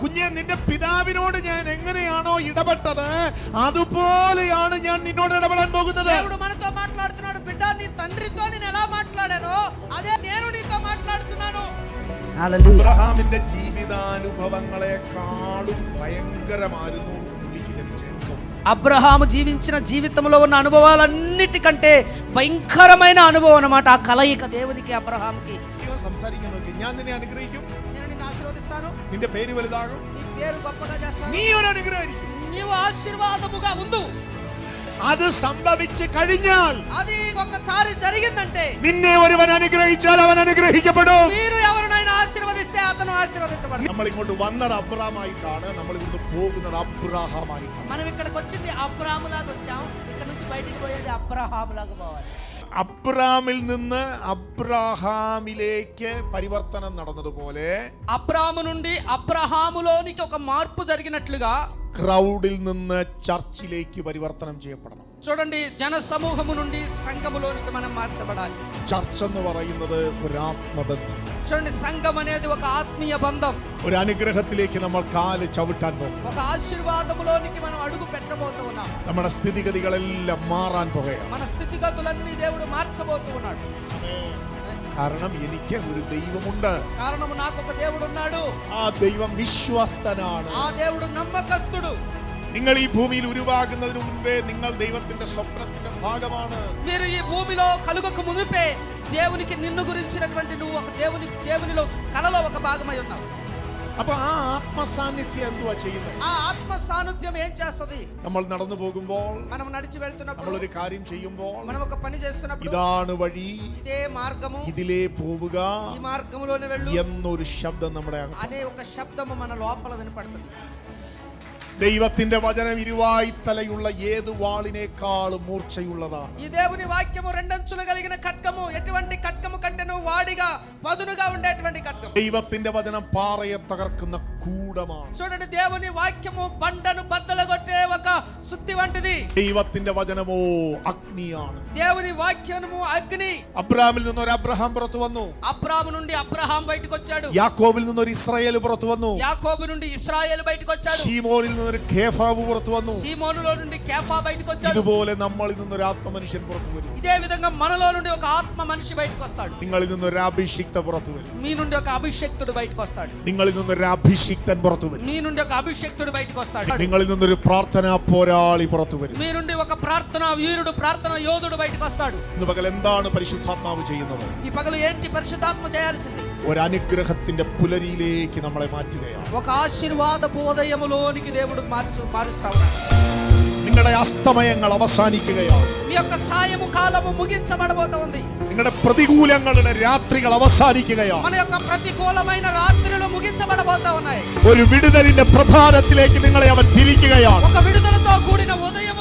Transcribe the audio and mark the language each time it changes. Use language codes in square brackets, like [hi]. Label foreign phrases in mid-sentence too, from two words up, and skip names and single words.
[ml] നിന്റെ പിതാവിനോട് ഞാൻ എങ്ങനെയാണോ ഇടപെട്ടത് അതുപോലെയാണ് ഞാൻ നിന്നോട് ഇടപെടാൻ പോകുന്നത്. [te] దేవుడు మనతో మాట్లాడుతున్నాడు. బిడ్డ, నీ తండ్రితో నేను ఎలా మాట్లాడానో అదే నేను నీతో మాట్లాడుతున్నాను. [ml] അബ്രഹാമിന്റെ ജീവിതാനുഭവങ്ങളെക്കാളും ഭയങ്കരമായിരുന്നു പുള്ളിക്ക് ലഭിച്ച അനുഭവം. [te] అబ్రహాము జీవించిన జీవితంలో ఉన్న అనుభవాలన్నిటికంటే భయంకరమైన అనుభవం అన్నమాట ఆ కలయిక దేవునికి అబ్రహాముకి. [ml] സംസാരിക്കാൻ നോക്കി, ഞാൻ നിന്നെ അനുഗ്രഹിക്കും, [te] నేను నిన్ను ఆశీర్వదిస్తాను, [ml] നിന്റെ പേര് വലുതാകും, [te] నీ పేరు గొప్పగా చేస్తాను, [ml] നീ ഒരു അനുഗ്രഹിക്കും. [te] నీవు ఆశీర్వాదముగా ఉండు. [ml] അത് സംഭവിച്ചു കഴിഞ്ഞാൽ, [te] అది ఒక్కసారి జరిగిందంటే, [ml] നിന്നെ ഒരുവൻ അനുഗ്രഹിച്ചാൽ അവൻ അനുഗ്രഹിക്കപ്പെടും. [te] మీరు ఎవరినైనా ఆశీర్వదిస్తే అతను ఆశీర్వదించబడతాడు. [ml] നമ്മൾ ഇങ്ങോട്ട് വന്നത് അബ്രഹാമായിട്ടാണ്, നമ്മൾ ഇങ്ങോട്ട് പോകുന്നത് അബ്രഹാമായിട്ടാണ്. [te] మనం ఇక్కడికి వచ్చింది అబ్రాహాములాగా వచ్చాం, ఇక్కడ నుంచి బయటికి పోయేది అబ్రహాములాగా పోవాలి. [ml] അബ്രഹാമിൽ നിന്ന് അബ്രഹാമിലേക്ക് പരിവർത്തനം നടന്നതുപോലെ [te] అబ్రాహాము నుండి అబ్రహాములోనికి ఒక మార్పు జరిగినట్లుగా [ml] ക്രൗഡിൽ നിന്ന് ചർച്ചിലേക്ക് പരിവർത്തനം ചെയ്യപ്പെടണം. [te] చూడండి, జన సమూహము నుండి సంఘములోనికి మనం మార్చబడాలి. [ml] ചർച്ച് എന്ന് പറയുന്നത് ഒരു ആത്മബന്ധം. [te] చూడండి, సంఘం అనేది ఒక ఆత్మీయ బంధం. [ml] ഒരു അനുഗ്രഹത്തിലേക്ക് നമ്മൾ കാല് ചവിട്ടാൻ പോകും. [te] ఒక ఆశీర్వాదములోనికి మనం అడుగు పెట్టబోతూ ఉన్నాం. [ml] നമ്മുടെ സ്ഥിതിഗതികളെല്ലാം മാറാൻ പോകുകയാണ്. [te] మన స్థితిగతులన్నీ దేవుడు మార్చబోతూ ఉన్నాడు. [ml] കാരണം എനിക്ക് ഒരു ദൈവമുണ്ട്. [te] కారణం నాకు ఒక దేవుడు ఉన్నాడు. [ml] ആ ദൈവം വിശ്വസ്തനാണ്. [te] ఆ దేవుడు నమ్మకస్తుడు. [ml] നിങ്ങൾ ఈ భూമിയിൽ ഉരുവാകുന്നതിന് മുൻപേ നിങ്ങൾ ദൈവത്തിന്റെ സ്വപ്നത്തിന്റെ ഭാഗമാണ്. [te] మీరు ఈ భూమిలో కలుగక మునిపే దేవునికి నిన్ను గురించినటువంటి నువ్వు ఒక దేవునిలో కలలో ఒక భాగమై ఉన్నావు. [ml] അപ്പൊ ആ ആത്മസാന്നിധ്യം എന്തുവാ ചെയ്യുന്നത്? [te] ఆ ఆత్మ సాన్నిధ్యం ఏం చేస్తది? [ml] നമ്മൾ നടന്നു പോകുമ്പോൾ, [te] మనం నడిచి వెళ్తున్నప్పుడు, [ml] നമ്മളൊരു കാര്യം ചെയ്യുമ്പോൾ, [te] మనం ఒక పని చేస్తున్నప్పుడు, [ml] ഇതാണ് വഴി, [te] ఇదే మార్గము, [ml] ഇതിലേ പോവുക [te] ఈ మార్గములోనే వెళ్ళు [ml] എന്നൊരു శബ്ദം നമ്മുടെ അകത്ത്. [te] అనే ఒక శబ్దము మన లోపల వినపడుతుంది. [ml] ദൈവത്തിന്റെ വചനം ഇരുവായ്ത്തലയുള്ള ഏത് വാളിനേക്കാളും മൂർച്ചയുള്ളതാണ്. [te] ఈ దేవుని వాక్యము రెండంచులు కలిగిన ఖడ్గము, ఎటువంటి ఖడ్గము కంటేను వాడిగా పదునుగా ఉండేటువంటి ఖడ్గము. [ml] ദൈവത്തിന്റെ വചനം പാറയെ തകർക്കുന്ന കൂടമാണ്. [te] చూడండి, దేవుని వాక్యము బండను బద్దలగొట్టే ఒక సుత్తి వంటిది. [ml] ദൈവത്തിന്റെ വചനമോ അഗ്നിയാണ്. [te] దేవుని వాక్యము అగ్ని. [ml] അബ്രഹാമിൽ നിന്നൊരു അബ്രഹാം പുറത്തു വന്നു. [te] అబ్రాహాము నుండి అబ్రహాం బయటకు వచ్చాడు. [ml] യാക്കോബിൽ നിന്നൊരു ഇസ്രായേൽ പുറത്തു വന്നു. [te] యాకోబు నుండి ఇశ్రాయేలు బయటకు వచ్చాడు. [ml] ശീമോനിൽ നിന്നൊരു കേഫാവ് പുറത്തു വന്നു. [te] సీమోనులో నుండి కేఫా బయటకు వచ్చాడు. [ml] ഇതുപോലെ നമ്മളിൽ നിന്നൊരു ആത്മമനുഷ്യൻ പുറത്തു വരും. [te] ఇదే విధంగా మనలో నుండి ఒక ఆత్మ మనిషి బయటకు వస్తాడు. [ml] നിങ്ങളിൽ നിന്നൊരു അഭിഷിക്ത പുറത്തു വരും. [te] మీ నుండి ఒక అభిషేక్తుడు బయటకు వస్తాడు. [ml] നിങ്ങളിൽ നിന്നൊരു അഭിഷിക്തൻ പുറത്തു വരും. [te] మీ నుండి ఒక అభిషేక్తుడు బయటకు వస్తాడు. [ml] നിങ്ങളിൽ നിന്നൊരു പ്രാർത്ഥനാ പോരാളി പുറത്തു വരും. [te] మీ నుండి ఒక ప్రార్థన వీరుడు, ప్రార్థన యోధుడు బయటకు వస్తాడు. [ml] ഇന്ന് പകൽ എന്താണ് പരിശുദ്ധാത്മാവ് ചെയ്യുന്നത്? [te] ఈ పగలు ఏంటి పరిశుద్ధాత్మ చేయాల్సింది? [ml] ഒരു അനുഗ്രഹത്തിന്റെ പുലരിയിലേക്ക് നമ്മളെ മാറ്റുകയാണ്. [te] ఒక ఆశీర్వాదపు ఉదయములోనికి దేవుడు మారుస్తా ఉన్నాడు. [ml] നിങ്ങളുടെ അസ്തമയങ്ങൾ അവസാനിക്കുകയാണ്. [te] మీ యొక్క సాయము కాలము ముగించబడబోతా ఉంది. [ml] നിങ്ങളുടെ പ്രതികൂലങ്ങളുടെ രാത്രികൾ അവസാനിക്കുകയാണ്. [te] మన యొక్క ప్రతికూలమైన రాత్రులు ముగించబడబోతా ఉన్నాయి. [ml] ഒരു വിടുതലിന്റെ പ്രഭാതത്തിലേക്ക് നിങ്ങളെ അവൻ തിരിക്കുകയാണ്. [te] ఒక విడుదలతో కూడిన ఉదయం